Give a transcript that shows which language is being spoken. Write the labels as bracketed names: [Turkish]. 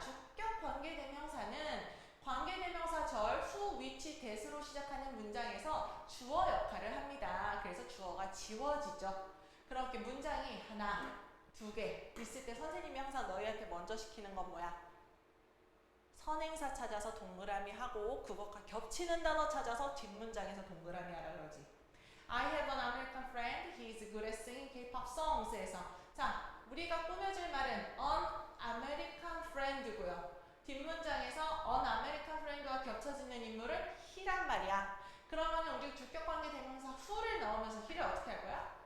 [Korean] 주격관계대명사는 관계대명사 절, who, which, that으로 시작하는 문장에서 주어 역할을 합니다. 그래서 주어가 지워지죠. 그렇게 문장이 하나, 두 개 있을 때 선생님이 항상 너희한테 먼저 시키는 건 뭐야? 선행사 찾아서 동그라미 하고 그것과 겹치는 단어 찾아서 뒷문장에서 동그라미 하라 그러지. [English] I have an American friend. He is good at singing K-pop songs에서 [Korean] 자, 우리가 꾸며줄 말은 [English] an American friend 고요. [Korean] 뒷문장에서 [English] an American friend [Korean] 와 겹쳐지는 인물은 he란 말이야. 그러면 우리 주격관계 대명사 who를 넣으면서 he를 어떻게 할 거야?